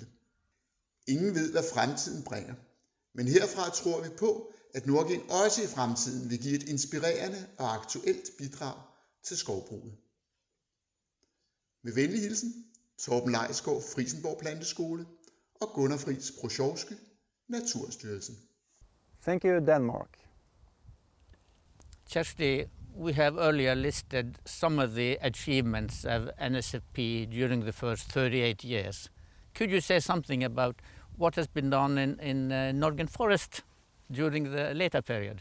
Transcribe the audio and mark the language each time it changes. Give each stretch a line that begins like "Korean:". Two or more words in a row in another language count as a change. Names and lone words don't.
Danish: Ingen ved, hvad fremtiden bringer, men herfra tror vi på, at NordGen også i fremtiden vil give et inspirerende og aktuelt bidrag til skovbruget. Med venlig hilsen, Torben Leisgaard, Frisenborg Planteskole og Gunnar Friis Prosjovsky, Naturstyrelsen.
English: Thank you, Denmark. Kjersti, we have earlier listed some of the achievements of NSFP during the first 38 years. Could you say something about what has been done in NordGen Forest during the later period?